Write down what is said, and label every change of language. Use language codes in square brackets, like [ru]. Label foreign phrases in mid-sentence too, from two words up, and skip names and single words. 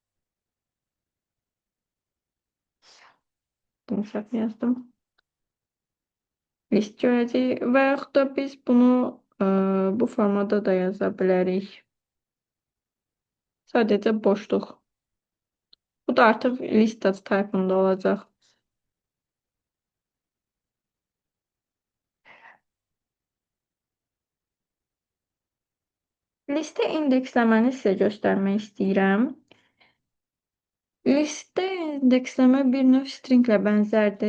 [az] Yumuşaq yazdım. List görəcəyik və yaxud da biz bunu bu formada da yaza bilərik. Sadəcə boşluq. Bu da artıq list [en] data type- [az] ında olacaq. Listə indeksləməni sizə göstərmək istəyirəm. Listdə indeksləmə bir növ stringlə bənzərdir.